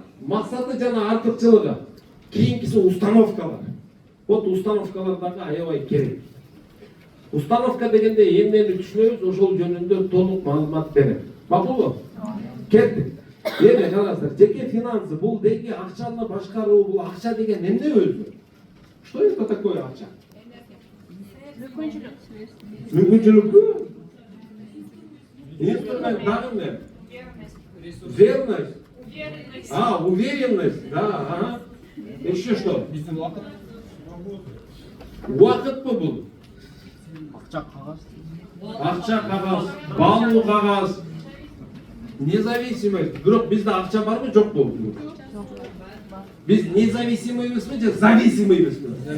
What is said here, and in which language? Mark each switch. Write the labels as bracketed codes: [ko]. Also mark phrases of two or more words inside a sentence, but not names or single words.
[ky] Максаты жана артыкчылыгы. Кийинкиси установкалар. Вот установкалар дагы аябай керек. Установка дегенде эмнени түшүнөбүз, ошол жөнүндө толук маалымат берем. Макулбу? Кеттик. Эми караңыздар, жеке финансы бул деги акчаны башкаруу, бул акча деген эмне өзү? [ru] Что это такое [ky] акча? Мүмкүнчүлүкпү? Инструмент дагы эмне? [ru] Верность. Уверенность. Да, ага. Еще что? [ky] Уакытпы бул? Акча кагаз, баалуу кагаз. [ru] Независимость. [ky] Бирок бизде акча барбы, жокпу? Биз независимыйбызбы же зависимыйбызбы?